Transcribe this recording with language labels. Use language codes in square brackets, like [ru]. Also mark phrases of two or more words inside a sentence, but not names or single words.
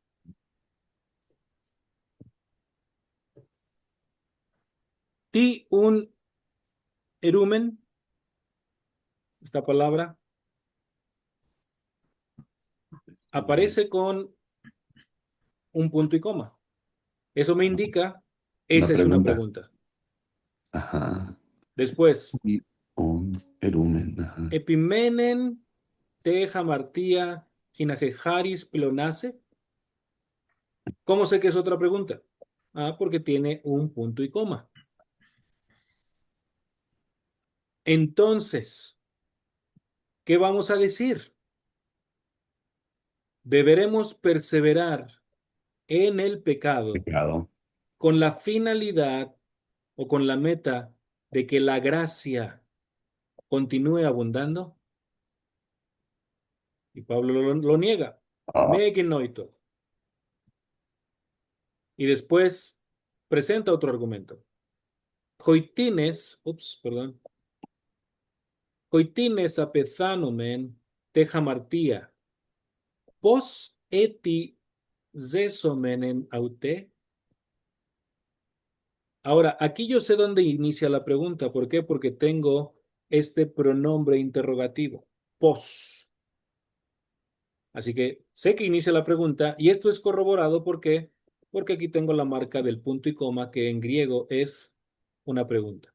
[el] Τί οὖν ἐροῦμεν, [es] esta palabra, aparece con un punto y coma. Eso me indica, Una esa es una pregunta. pregunta. Ajá. Después, Y [el] οὖν ἐροῦμεν. [es] Ajá. [el] ἐπιμένωμεν τῇ ἁμαρτίᾳ ἵνα ἡ χάρις πλεονάσῃ. [es] ¿Cómo sé que es otra pregunta? Ah, porque tiene un punto y coma. Entonces, ¿qué vamos a decir? Deberemos perseverar en el pecado Pecado. con la finalidad o con la meta de que la gracia continúe abundando. Y Pablo lo niega. Ah, [el] Μὴ γένοιτο. [es] Y después presenta otro argumento. Hoitines, perdón. [el] Οἵτινες ἀπεθάνομεν τῇ ἁμαρτίᾳ. πῶς ἔτι ζήσομεν ἐν αὐτῇ. [es] Ahora, aquí yo sé dónde inicia la pregunta. ¿Por qué? Porque tengo este pronombre interrogativo. Pos. Así que sé que inicia la pregunta y esto es corroborado porque aquí tengo la marca del punto y coma que en griego es una pregunta.